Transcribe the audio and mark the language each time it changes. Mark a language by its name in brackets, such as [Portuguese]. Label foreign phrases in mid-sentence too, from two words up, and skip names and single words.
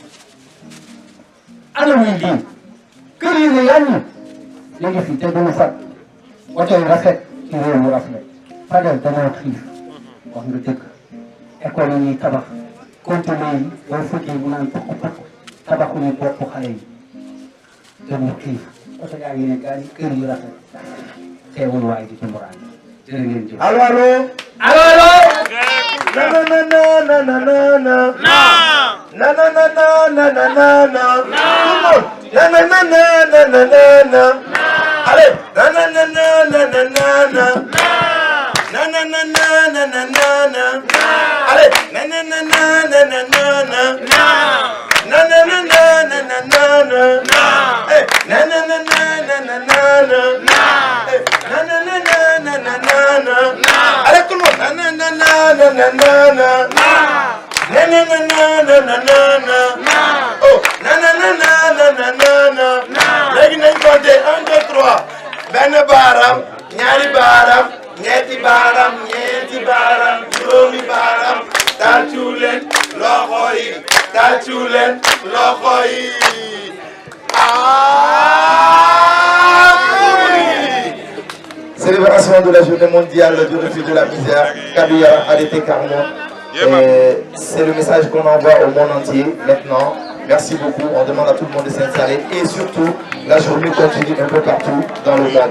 [Wolof] ana muy lii kër yi ne yàññi li ngi fi te duñu fat oto yi rafet ci réew mu rafet Fadel danoo xiif wax nga dëgg école yi ñuy tabax conteneur yi boo fëggee mu naan pokk pokk tabaxuñu bopp xale yi dañu xiif oto yaa ngi ne gaa yi kër yu rafet teewul waay di ci muraan jërë ngeen jëf. [French] Allô, allô? Allô, allô? Na na na na na na na. Na na na na na na na na. Na na na na na na na na. Allez, na na na na na na na na. Na na na na na na na na. Allez, na na na na na na na na. Na na na na na na na na. Eh, na na na na na na na na. Eh, na na na na na na na na. Allez, tout le monde. Na na na na na na na na. Na na na na na na na na. Oh, na na na na na na na na. [Wolof] Léegi nañ compter 1 2 3. benn baaraam ñaari baaraam ñetti baaraam ñeenti baaraam juróomi baaraam tàccu leen loxo yi tàccu leen loxo yi [French] Célébration de la journée mondiale du refus de la misère, Kabila Arrêté Carmon. C'est le message qu'on envoie au monde entier maintenant. Merci beaucoup, on demande à tout le monde de s'installer et surtout, la journée continue un peu partout dans le monde.